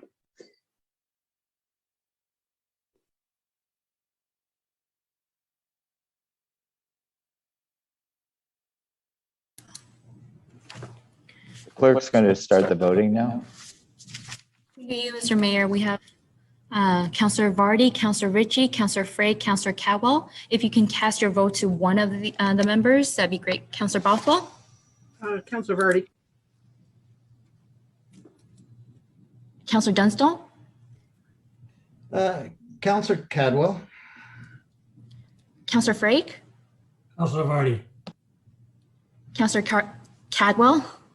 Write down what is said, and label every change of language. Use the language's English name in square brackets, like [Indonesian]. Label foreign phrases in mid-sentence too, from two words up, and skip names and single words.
[English] The clerk's going to start the voting now. Thank you, Mr. Mayor. We have Councillor Vardy, Councillor Ritchie, Councillor Frey, Councillor Cadwell. If you can cast your vote to one of the members, that'd be great. Councillor Bothwell? Councillor Vardy. Councillor Dunstall? Councillor Cadwell. Councillor Frake? Councillor Vardy. Councillor Cadwell?